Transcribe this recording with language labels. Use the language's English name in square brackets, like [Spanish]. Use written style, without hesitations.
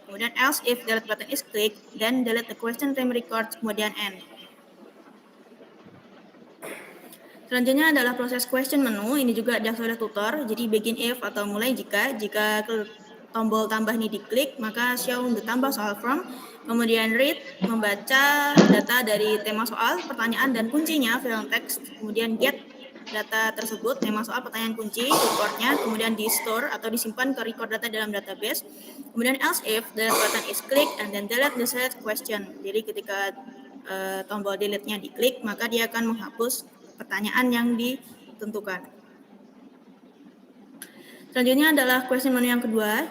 [Indonesian] Kemudian [English] else if delete button is click, then delete the question time record, [Indonesian] kemudian [English] end. [Indonesian] Selanjutnya adalah proses question menu. Ini juga diakses oleh tutor. Jadi begin if atau mulai jika tombol tambah ini diklik, maka [English] show the [Indonesian] tambah soal from. Kemudian read, membaca data dari tema soal, pertanyaan dan kuncinya, fill text. Kemudian get data tersebut, tema soal, pertanyaan kunci, recordnya. Kemudian di store atau disimpan ke record data dalam database. Kemudian [English] else if delete button is click and then delete the select question. [Indonesian] Jadi ketika tombol delete-nya diklik, maka dia akan menghapus pertanyaan yang ditentukan. Selanjutnya adalah question menu yang kedua.